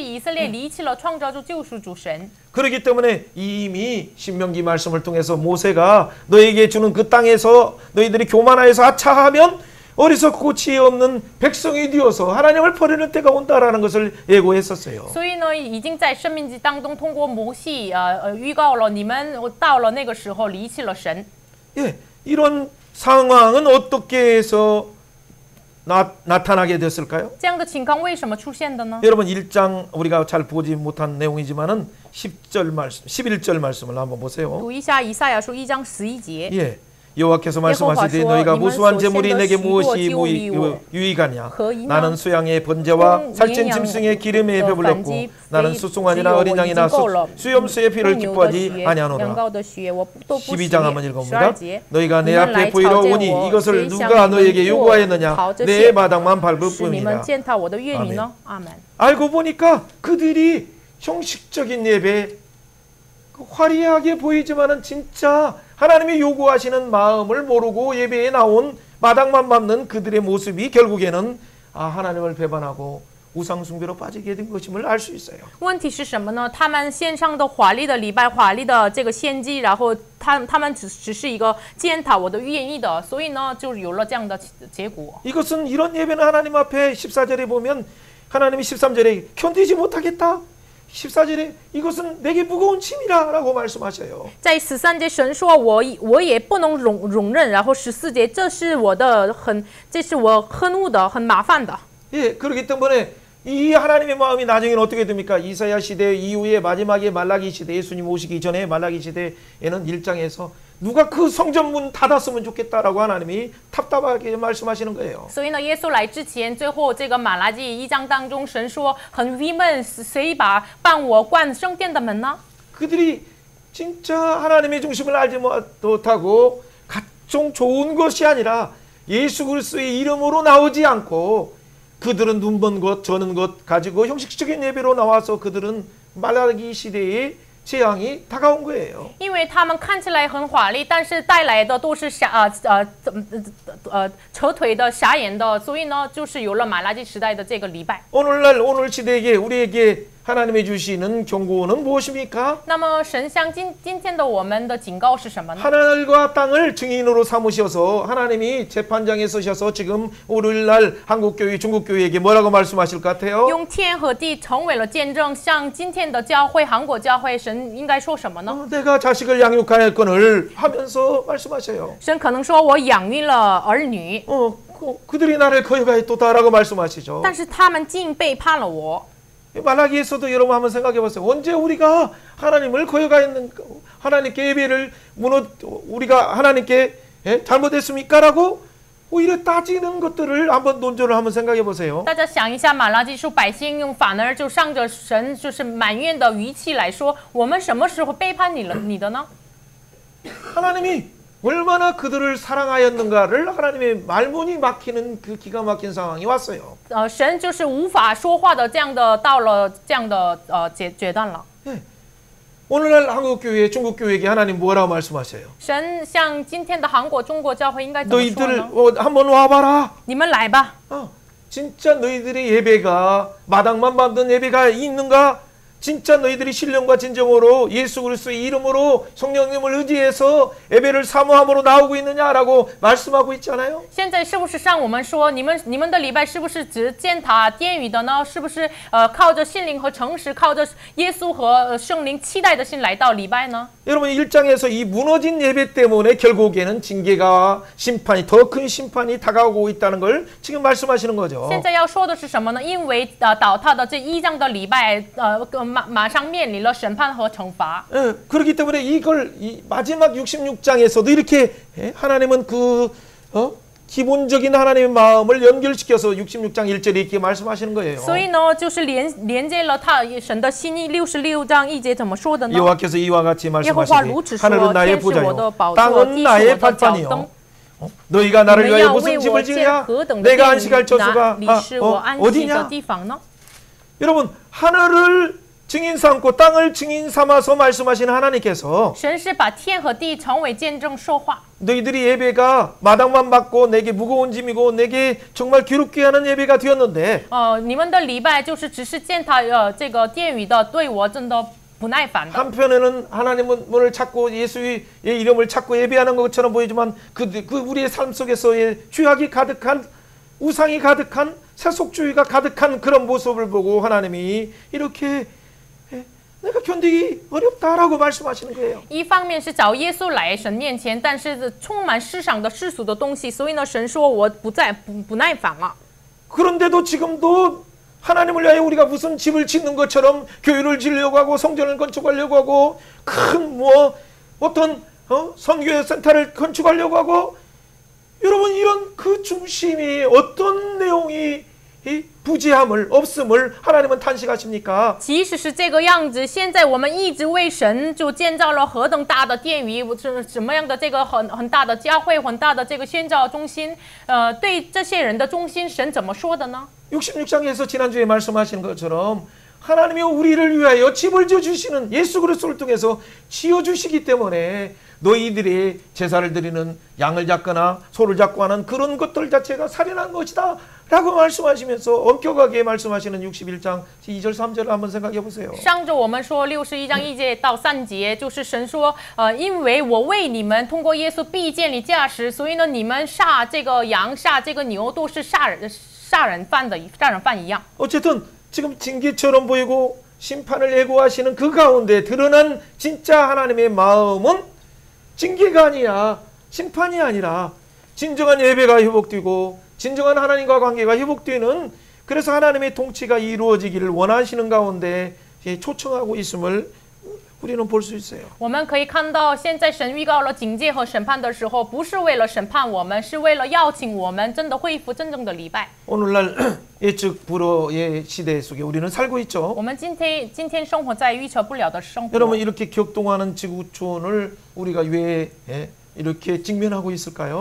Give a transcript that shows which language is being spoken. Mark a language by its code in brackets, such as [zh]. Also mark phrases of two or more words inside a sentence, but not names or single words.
[ko] 그렇기 때문에 이미 신명기 말씀을 통해서 모세가 너에게 주는 그 땅에서 너희들이 교만하여서 아차하면 어리석고 지혜 없는 백성이 되어서 하나님을 버리는 때가 온다라는 것을 예고했었어요. [zh] 所以呢，已经在申命记当中通过摩西预告了你们到了那个时候离弃了神。 [ko] 예, 이런 상황은 어떻게 해서 나타나게 됐을까요? [zh] 这样的情况为什么出现的呢？ [ko] 여러분 1장 우리가 잘 보지 못한 내용이지만은 10절 말씀, 11절 말씀을 한번 보세요. [zh] 读一下以赛亚书1章11节。 [ko] 예. 여호와께서 말씀하시되 너희가 무수한 제물이 내게 무엇이 유익하냐. 나는 수양의 번제와 살찐 짐승의 기름에 배불렀고 나는 수송아지나 어린 양이나 수염수의 피를 기뻐하지 아니하노라. 12장 한번 읽어봅니다. 너희가 내 앞에 보이러 오니 이것을 누가 너에게 요구하였느냐. 내 마당만 밟을 뿐이라. 아멘. 알고 보니까 그들이 형식적인 예배 화려하게 보이지만은 진짜 하나님이 요구하시는 마음을 모르고 예배에 나온 마당만 밟는 그들의 모습이 결국에는 하나님을 배반하고 우상 숭배로 빠지게 된 것임을 알 수 있어요. [zh] 问题是什么呢？他们献上的华丽的礼拜、华丽的这个献祭，然后他们只是一个践踏我的愿意的，所以呢，就有了这样的结果。 [ko] 이것은 이런 예배는 하나님 앞에 14절에 보면 하나님이 13절에 견디지 못하겠다. 14절에 이것은 내게 무거운 짐이라라고 말씀하셔요. [zh] 在13节神说我也不能容忍，然后14节这是我恨恶的，很麻烦的。 [ko] 예, 그렇기 때문에 이 하나님의 마음이 나중에는 어떻게 됩니까? 이사야 시대 이후에 마지막에 말라기 시대, 예수님 오시기 전에 말라기 시대에는 1장에서 누가 그 성전문 닫았으면 좋겠다라고 하나님이 답답하게 말씀하시는 거예요. [zh] 所以呢，耶稣来之前，最后这个马拉基1章当中，神说很郁闷，谁帮我关圣殿的门呢？ [ko] 그들이 진짜 하나님의 중심을 알지 못하고 각종 좋은 것이 아니라 예수 그리스도의 이름으로 나오지 않고 그들은 눈먼 것, 저는 것 가지고 형식적인 예배로 나와서 그들은 말라기 시대의 재앙이 다가온 거예요. [zh] 因为他们看起来很华丽，但是带来的都是扯腿的、瞎眼的，所以呢，就是有了马拉基时代的这个礼拜。 [ko] 오늘날 오늘 시대에 우리에게 하나님이 주시는 경고는 무엇입니까? [zh] 那么神向今天的我们的警告是什么呢？ [ko] 하늘과 땅을 증인으로 삼으셔서 하나님이 재판장에 서셔서 지금 오늘날 한국교회, 중국교회에게 뭐라고 말씀하실 것 같아요? [zh] 用天和地成为了见证，向今天的教会、韩国教会，神应该说什么呢？ [ko] 내가 자식을 양육할 건을 하면서 말씀하셔요. [zh] 神可能说我养育了儿女， [ko] 그들이 나를 거역하였도다라고 말씀하시죠. [zh] 但是他们竟背叛了我。 [ko] 말라기에서도 여러분 한번 생각해 보세요. 언제 우리가 하나님을 거역하였는가? 하나님께 예배를 우리가 하나님께 잘못했습니까라고 오히려 따지는 것들을 한번 논조를 한번 생각해 보세요. [zh] 大家想一下，马拉基书百姓反而就上着神就是埋怨的语气来说，我们什么时候背叛你的呢？ [ko] 하나님이 얼마나 그들을 사랑하였는가를 하나님의 말문이 막히는 그 기가 막힌 상황이 왔어요. [zh] 神就是无法说话的这样的到了这样的阶段了。 [ko] 오늘날 한국 교회, 중국 교회에게 하나님 뭐라고 말씀하세요? [zh] 神向今天的韩国、中国教会应该怎么说 [ko] 너희들 [zh] 呢？ [ko] 한번 와봐라. [zh] 你们来吧。 [ko] 진짜 너희들의 예배가 마당만 받는 예배가 있는가? 진짜 너희들이 신령과 진정으로 예수 그리스도의 이름으로 성령님을 의지해서 예배를 사모함으로 나오고 있느냐라고 말씀하고 있잖아요. [zh] 现在是不是像我们说，你们的礼拜是不是只践踏殿宇的呢？是不是靠着心灵和诚实，靠着耶稣和圣灵期待的心来到礼拜呢？ [ko] 여러분 1장에서 이 무너진 예배 때문에 결국에는 징계가 심판이 더 큰 심판이 다가오고 있다는 걸 지금 말씀하시는 거죠. [zh] 现在要说的是什么呢？因为倒塌的这1章的礼拜，马上面临了审判和惩罚。 [ko] 그렇기 때문에 이걸 이 마지막 66장에서도 이렇게 하나님은 기본적인 하나님의 마음을 연결시켜서 66장 1절에 이렇게 말씀하시는 거예요. [zh] 所以呢，就是连接了他神的心意。66章1节怎么说的呢？ [ko] 여호와께서 이와 같이 [zh] 耶和华 [ko] 말씀하시되 [zh] 如此说： [ko] 하늘은 [zh] 天 [ko] 나의 [zh] 是我的 [ko] 보좌요 [zh] 宝座， [ko] 땅은 [zh] 地是 [ko] 나의 [zh] 我的脚 [ko] 발판이요 [zh] 灯。 [ko] 너희가 [zh] 你 [ko] 나를 [zh] 们 [ko] 위하여 [zh] 要 [ko] 무슨 [zh] 为我 [ko] 집을 [zh] 建 [ko] 지으랴 [zh] 何等的 [ko] 내가 [zh] 殿 [ko] 안식할 [zh] 宇， [ko] 저수가 [zh] 哪里是我安息的 [ko] 어디냐? [zh] 地方呢？ [ko] 여러분 하늘을 증인 삼고 땅을 증인 삼아서 말씀하시는 하나님께서 [zh] 神是把天和地成为见证说话。 [ko] 너희들이 예배가 마당만 받고 내게 무거운 짐이고 내게 정말 괴롭게 하는 예배가 되었는데 [zh] 你们的礼拜就是只是践踏这个殿宇的，对我真的不耐烦的。 [ko] 한편에는 하나님을 찾고 예수의 이름을 찾고 예배하는 것처럼 보이지만 그 우리의 삶 속에서의 죄악이 가득한 우상이 가득한 세속주의가 가득한 그런 모습을 보고 하나님이 이렇게 내가 견디기 어렵다라고 말씀하시는 거예요. [zh] 一方面是找耶稣来神面前，但是充满世上的世俗的东西，所以呢，神说我不耐烦了。 [ko] 그런데도 지금도 하나님을 위하여 우리가 무슨 집을 짓는 것처럼 교회를 지으려고 하고 성전을 건축하려고 하고 큰 어떤 선교 센터를 건축하려고 하고 여러분 이런 그 중심이 어떤 내용이 이 부지함을 없음을 하나님은 탄식하십니까? [zh] 即使是这个样子，现在我们一直为神就建造了何等大的殿宇，什么样的这个很大的教会，很大的这个宣教中心，对这些人的中心，神怎么说的呢？ [ko] 66장에서 지난주에 말씀하신 것처럼 하나님이 우리를 위하여 집을 지어주시는 예수 그리스도를 통해서 지어주시기 때문에 너희들이 제사를 드리는 양을 잡거나 소를 잡고 하는 그런 것들 자체가 살인한 것이다 라고 말씀하시면서 엄격하게 말씀하시는 61장 2절 3절을 한번 생각해 보세요. [zh] 上周我们说61章1节到3节，就是神说，因为我为你们通过耶稣必建立家室，所以呢，你们杀这个羊、杀这个牛都是杀人犯一样。 [ko] 어쨌든 지금 징계처럼 보이고 심판을 예고하시는 그 가운데 드러난 진짜 하나님의 마음은 징계가 아니라 심판이 아니라 진정한 예배가 회복되고 진정한 하나님과 관계가 회복되는 그래서 하나님의 통치가 이루어지기를 원하시는 가운데 초청하고 있음을 우리는 볼 수 있어요. [zh] 我们可以看到，现在神预告了警戒和审判的时候，不是为了审判我们，是为了邀请我们真的恢复真正的礼拜。 [ko] 오늘날 예측 불허의 시대 속에 우리는 살고 있죠. [zh] 我们今天生活在预测不了的生活。 [ko] 여러분 이렇게 격동하는 지구촌을 우리가 왜 이렇게 직면하고 있을까요?